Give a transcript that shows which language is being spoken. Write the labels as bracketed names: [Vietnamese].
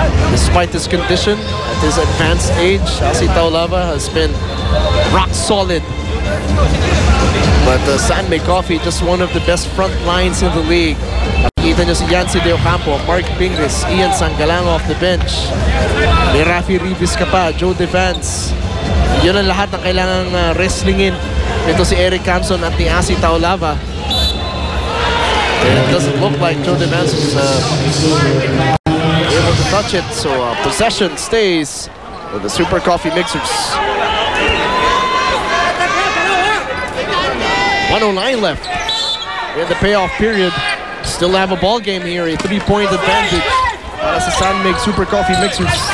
[English] Despite his condition, at his advanced age, Asi Taulava has been rock solid. But San Mig Coffee, just one of the best front lines in the league. [Filipino] Nakikita nyo si Yancy De Ocampo, Mark Pingris, Ian Sangalang off the bench. May Rafi Rivas ka pa, Joe Devance. Yun ang lahat ng kailangang wrestlingin. Ito si Eric Camson at ni Asi Taulava. [English] And it doesn't look like Joe Devance is able to touch it. So possession stays with the Super Coffee Mixers. 109 left in the payoff period. Still have a ball game here, a 3-point advantage [Filipino] para sa [English] San Mig Super Coffee Mixers.